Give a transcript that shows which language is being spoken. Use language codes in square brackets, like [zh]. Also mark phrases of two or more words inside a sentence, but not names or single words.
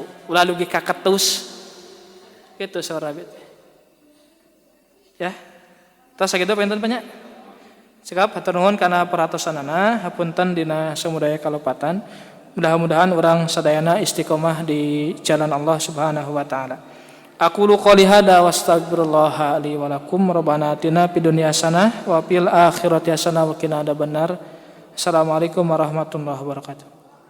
[su] Ulah dugi ka ketus. Kitu sahur Nabi. Ya. Tos sakitu pinten banyak. Cekap hatur nuhun kana perhatosanana, hapunten dina samudaya kalopatan. Mudah-mudahan urang sadayana istiqomah di jalan Allah [ar] سبحانه وتعالى. أقول قولي هذا وأستغفر الله لي ولكم ربنا آتنا في الدنيا حسنة وفي الآخرة حسنة وقنا عذاب النار. السلام عليكم ورحمة الله وبركاته.